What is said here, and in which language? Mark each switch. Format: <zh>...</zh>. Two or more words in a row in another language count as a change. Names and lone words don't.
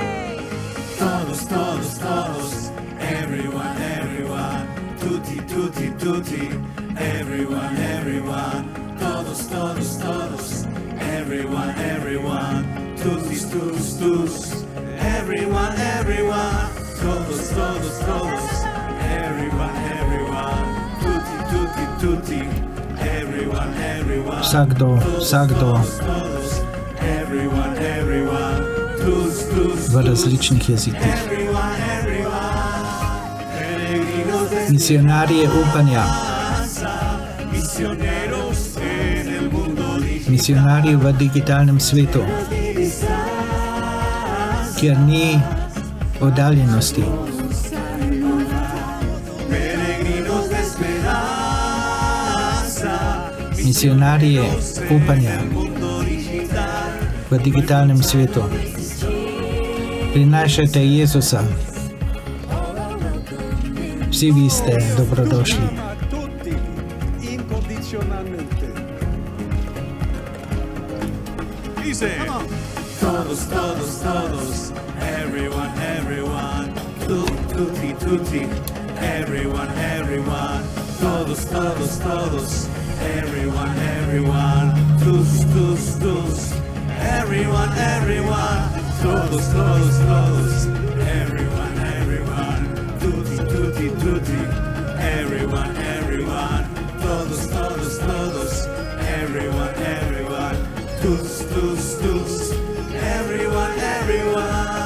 <es>Todos, todos, todos,</es> <en>everyone, everyone,</en> <it>tutti, tutti, tutti,</it> <en>everyone, everyone,</en> <es>todos, todos, todos,</es> <en>everyone, everyone,</en> <fr>tutis, tus, tus,</fr> <en>everyone, everyone,</en> <es>todos, todos, todos,</es> <en>everyone, everyone,</en> <it>tutti, tutti, tutti,</it> <en>everyone, everyone,</en> <sl>Vsakdo,</sl> <en>todos, everyone, everyone,</en> <fr>tus, tus,</fr> <sl>v različnih jezikih.</sl> <en>everyone, everyone,</en> <es>peregrinos de</es> <sl>Misionarji upanja,</sl> <es>misioneros en el mundo digital.</es> <sl>misionarji v digitalnem svetu, kjer ni oddaljenosti.</sl> <es>Peregrinos de esperanza,</es> <sl>Misionarji upanja</sl> <es>mundo digital.</es> <sl>v digitalnem svetu. Prinašajte Jezusa. Vsi vi ste dobrodošli.</sl> <it>Ama a tutti incondizionalmente.</it> <es>Dice, todos, todos, todos,</es> <en>everyone, everyone,</en> <it>tutti, tutti,</it> <en>everyone, everyone,</en> <es>todos, todos, todos,</es> <en>everyone, everyone,</en> <fr>tus, tus, tus,</fr> <en>everyone, everyone,</en> <es>todos, todos, todos,</es> <en>everyone, everyone,</en> <it>tutti, tutti, tutti,</it> <en>everyone, everyone,</en> <es>todos, todos, todos,</es> <en>everyone, everyone,</en> <fr>tus, tus, tus,</fr> <en>everyone, everyone.</en>